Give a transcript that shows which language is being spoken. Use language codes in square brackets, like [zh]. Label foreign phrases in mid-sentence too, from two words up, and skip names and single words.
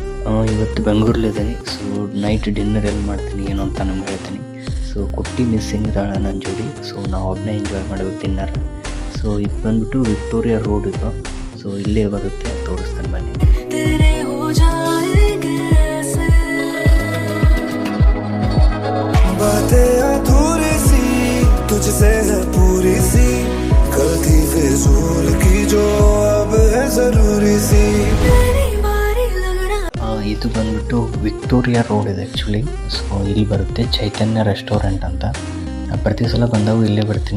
[kn] ಇವತ್ತು ಬೆಂಗಳೂರಲ್ಲಿದ್ದೀನಿ. ಸೊ [en] night dinner [kn] ಎಲ್ಲಿ ಮಾಡ್ತೀನಿ ಏನು ಅಂತ ನಿಮ್ಗೆ ಹೇಳ್ತೀನಿ. ಸೊ ಕುಟ್ಟಿ ಮಿಸ್ಸಿಂಗ್ ಇದ್ದಾಳೆ ನನ್ನ ಜೋಡಿ. ಸೊ ನಾವು ಒಬ್ಬನೇ ಎಂಜಾಯ್ ಮಾಡಬೇಕು ಡಿನ್ನರ್. ಸೊ ಇದು ಬಂದ್ಬಿಟ್ಟು ವಿಕ್ಟೋರಿಯಾ ರೋಡ್ ಇದು. ಸೊ ಇಲ್ಲೇ ಬರುತ್ತೆ, ತೋರಿಸ್ತಾನೆ ಬನ್ನಿ. [hi] तुझसे है पूरी सी गलती फिजूल की जो अब है जरूरी सी. [kn] ಇದು ಬಂದ್ಬಿಟ್ಟು ವಿಕ್ಟೋರಿಯಾ ರೋಡ್ ಇದೆ ಆ್ಯಕ್ಚುಲಿ. ಸೊ ಇಲ್ಲಿ ಬರುತ್ತೆ ಚೈತನ್ಯ ರೆಸ್ಟೋರೆಂಟ್ ಅಂತ. ಪ್ರತಿ ಸಲ ಬಂದಾಗ ಇಲ್ಲೇ ಬರ್ತೀನಿ.